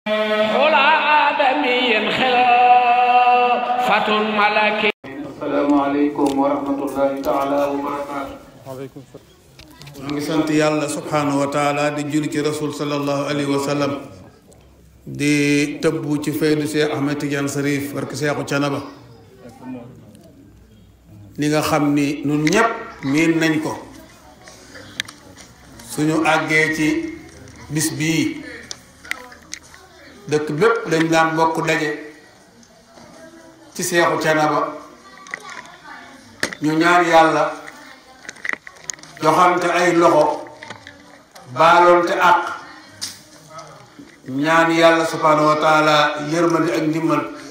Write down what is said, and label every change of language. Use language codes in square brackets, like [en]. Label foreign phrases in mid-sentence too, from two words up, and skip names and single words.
[ar] على آدمي خلافة ملكي. السلام عليكم ورحمة الله تعالى وبركاته. وعليكم السلام. [wo] ñu ngi sant yàlla [ar] سبحانه وتعالى [wo] di julli ci rasul [ar] صلى الله عليه وسلم [wo] di tëbbu ci faydu Cheikh Ahmed Tidiane Sarif barke Seexu Canaba li nga xam ni nun ñépp miin nañ ko suñu àggee ci bis bii dëkk bépp dañ daan bokk daje ci Seexu Canaba ñu ñaan yàlla joxante ay loxo baaloonte àq ñaan yàlla [ar] سبحانه وتعالى [wo] yërmande ak ndimbal